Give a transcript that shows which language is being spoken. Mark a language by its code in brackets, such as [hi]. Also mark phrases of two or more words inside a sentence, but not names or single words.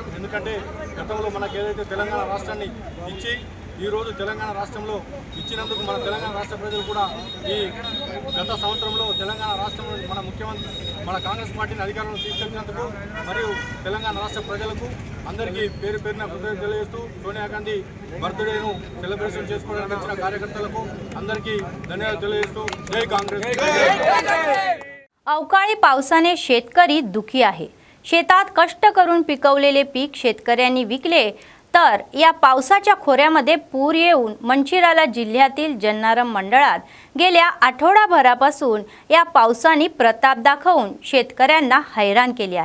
[te] ఎందుకంటే గతంలో మనకు ఏదైతే తెలంగాణ రాష్ట్రాన్ని ఇచ్చి ఈరోజు తెలంగాణ రాష్ట్రంలో ఇచ్చినందుకు మన తెలంగాణ రాష్ట్ర ప్రజలు కూడా ఈ గత సంవత్సరంలో తెలంగాణ రాష్ట్రంలో మన ముఖ్యమంత్రి మన కాంగ్రెస్ పార్టీని అధికారంలో తీసుకెళ్లినందుకు మరియు తెలంగాణ రాష్ట్ర ప్రజలకు అందరికీ పేరు పేరున కృతజ్ఞతలు తెలియజేస్తూ सोनिया गांधी బర్త్డేను సెలబ్రేషన్ చేసుకోవడానికి వచ్చిన కార్యకర్తలకు అందరికీ ధన్యవాదాలు తెలియజేస్తూ జై కాంగ్రెస్। [mr] अवकाळी पावसाने शेतकरी दुखी आहे। शेतात कष्ट करून पिकवलेले पीक शेतकऱ्यांनी विकले तर या पावसाच्या खोऱ्यामध्ये पूर येऊन मंचिराला जिल्ह्यातील जन्नारम मंडळात गेल्या आठवडाभरापासून या पावसाने प्रताप दाखवून शेतकऱ्यांना हैराण केले आहे.